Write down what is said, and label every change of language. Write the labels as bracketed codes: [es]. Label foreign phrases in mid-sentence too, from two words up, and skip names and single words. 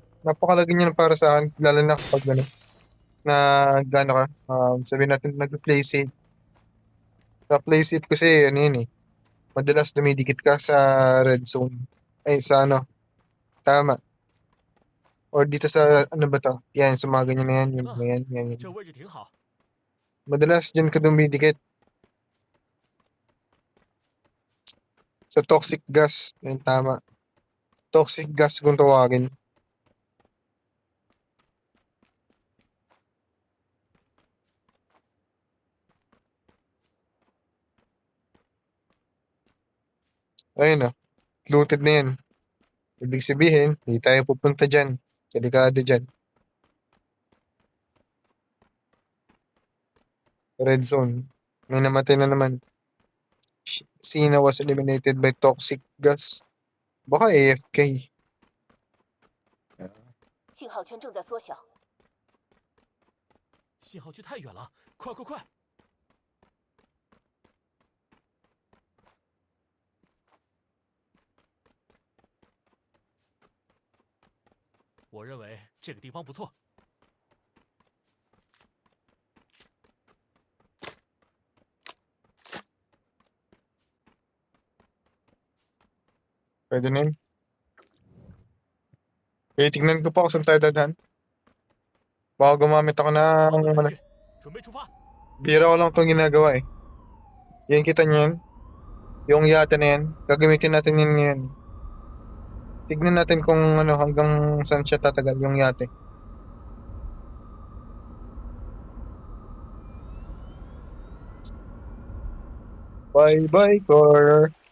[tl] Napakalagi niyan para sa akin, lalo na kapag na gano'n ka, sabihin natin nag- [en] play safe. [tl] Sa [en] play safe [tl] kasi, ano yun eh, madalas dumidikit ka sa [en] red zone. [tl] Ay, sa ano, tama. Or dito sa, ano ba to? Yan, sa mga ganyan na yan, yung mga yan. [zh] 这位置挺好。 [tl] Madalas dyan ka dumidikit sa [en] toxic gas. [tl] Yan, tama. [en] Toxic gas [tl] kung tawagin. Ayun na, looted na yan. Ibig sabihin, hindi tayo pupunta dyan. Delikado dyan. [en] Red zone. [tl] May namatay na naman. [en] Sina was eliminated by toxic gas. [tl] Baka AFK. [zh] 信号圈正在缩小，信号区太远了，快快快！我认为这个地方不错。 [tl] Pwede na yun. Eh, tignan ko pa kung saan tayo dadaan. Baka gumamit ako [zh] 往左 [tl] ng, [zh] 转 [tl] ano, [zh] 去，准备出发。 [tl] bira ko lang itong ginagawa eh. Yan, kita niyo yan? Yung yate na yan. Gagamitin natin yun ngayon. Tignan natin kung ano, hanggang saan siya tatagal yung yate. [en] Bye-bye, car.